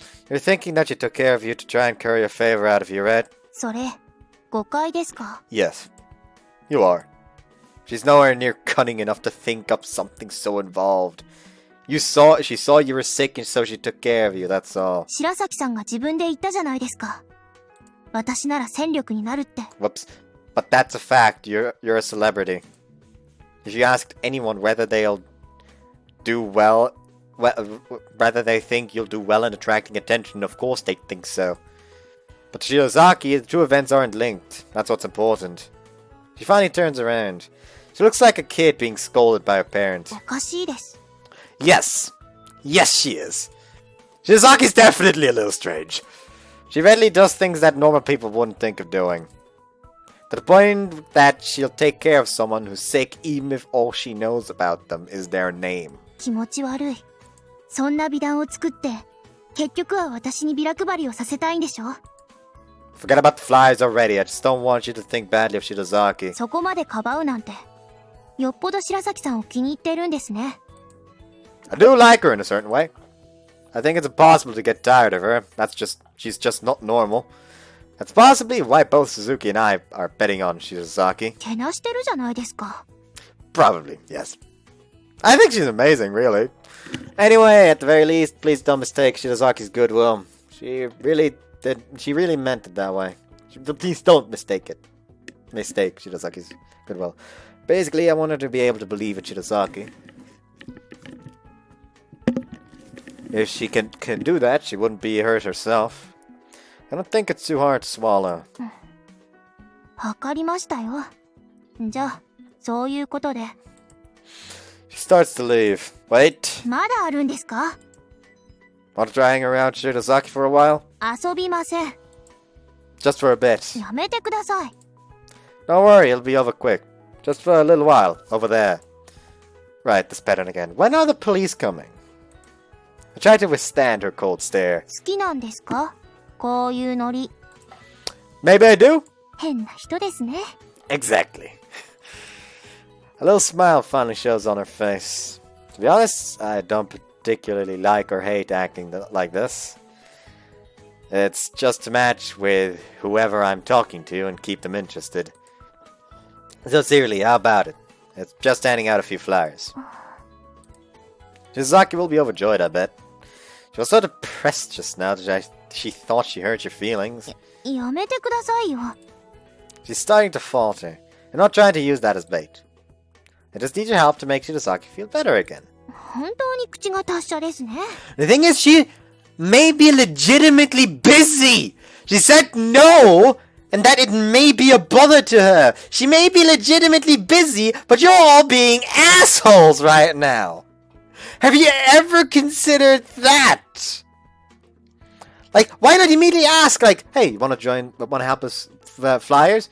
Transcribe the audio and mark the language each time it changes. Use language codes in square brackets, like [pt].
[en] You're thinking that she took care of you to try and curry a favor out of your head? [ja] それ、誤解ですか？ [en] Yes. You are. She's nowhere near cunning enough to think up something so involved. She saw you were sick and so she took care of you, that's all. [ja] 白崎さんが自分で言ったじゃないですか。私なら戦力になるって。 [en] Whoops. But that's a fact. You're a celebrity. If you asked anyone whether they'll do well, whether they think you'll do well in attracting attention, of course they'd think so. But to Shirazaki, the two events aren't linked. That's what's important. She finally turns around. She looks like a kid being scolded by her parent. [ja] おかしいです。 [en] Yes. Yes, she is. Shirazaki's definitely a little strange. She readily does things that normal people wouldn't think of doing. To the point that she'll take care of someone who's sick even if all she knows about them is their name. [ja] 気持ち悪い。そんな美談を作って、結局は私にビラ配りをさせたいんでしょ？ [en] Forget about the flies already. I just don't want you to think badly of Shirazaki. [ja] そこまでかばうなんて、よっぽど白崎さんを気に入っているんですね。 [en] I do like her in a certain way. I think it's impossible to get tired of her. She's just not normal. That's possibly why both Suzuki and I are betting on Shirazaki. [ja] けなしてるじゃないですか。 [en] Probably, yes. I think she's amazing, really. Anyway, at the very least, please don't mistake Shirazaki's goodwill. She really meant it that way. Please don't mistake Shirazaki's goodwill. Basically, I want her to be able to believe in Shirazaki. If she can do that, she wouldn't be hurt herself. I don't think it's too hard to swallow. [ja] わかりましたよ。じゃあ、そういうことで。 [en] She starts to leave. Wait. [ja] まだあるんですか？ [en] Want to try hang around Shirazaki for a while? [ja] 遊びません。 [en] Just for a bit. [ja] やめてください。 [en] Don't worry, it'll be over quick. Just for a little while, over there. Right, this pattern again. When are the police coming? I try to withstand her cold stare. [ja] 好きなんですか？こういうノリ。 [en] Maybe I do. [ja] 変な人ですね。 [en] Exactly. A little smile finally shows on her face. To be honest, I don't particularly like or hate acting like this. It's just to match with whoever I'm talking to and keep them interested. So seriously, how about it? It's just handing out a few flyers. Shizaki will be overjoyed, I bet. She was so depressed just now that she thought she hurt your feelings. [ja] やめてくださいよ。 [en] She's starting to falter. I'm not trying to use that as bait. I just need your help to make Shizaki feel better again. [ja] 本当に口が達者ですね。 [en] The thing is, she may be legitimately busy. She said no, and that it may be a bother to her. She may be legitimately busy, but you're all being assholes right now. Have you ever considered that? Like, why not immediately ask, like, hey, you want to help us flyers?